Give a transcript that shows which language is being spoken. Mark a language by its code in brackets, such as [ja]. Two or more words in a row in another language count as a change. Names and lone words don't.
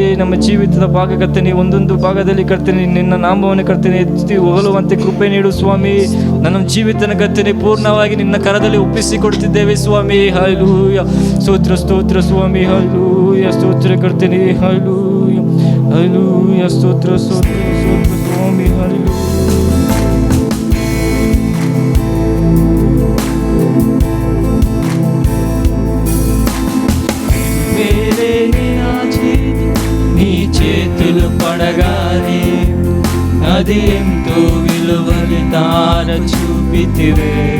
[kn] ನಮ್ಮ ಜೀವಿತದ ಭಾಗ ಕರ್ತನೆ ಒಂದೊಂದು ಭಾಗದಲ್ಲಿ ಕರ್ತನೆ ನಿನ್ನ ನಾಮವನ್ನು ಕರ್ತನೆ ಎತ್ತಿ ಹೊಗಳುವಂತೆ ಕೃಪೆ ನೀಡು ಸ್ವಾಮಿ. ನನ್ನ ಜೀವಿತನ ಕರ್ತನೆ ಪೂರ್ಣವಾಗಿ ನಿನ್ನ ಕರದಲ್ಲಿ ಒಪ್ಪಿಸಿಕೊಡ್ತಿದ್ದೇವೆ ಸ್ವಾಮಿ. ಹಲ್ಲೆಲೂಯಾ ಸ್ತೋತ್ರ, ಸ್ತೋತ್ರ ಸ್ವಾಮಿ. ಹಲ್ಲೆಲೂಯಾ ಸ್ತೋತ್ರ ಕರ್ತನೆ. ಹಲ್ಲೆಲೂಯಾ, ಹಲ್ಲೆಲೂಯಾ ಸ್ತೋತ್ರ, ಸ್ತೋತ್ರ, ಸ್ತೋತ್ರ ಸ್ವಾಮಿ. ಹಲ್ಲೆಲೂಯಾ. [te] నీ చేతులు పడగానే అది ఎంతో విలువని తార చూపితివే.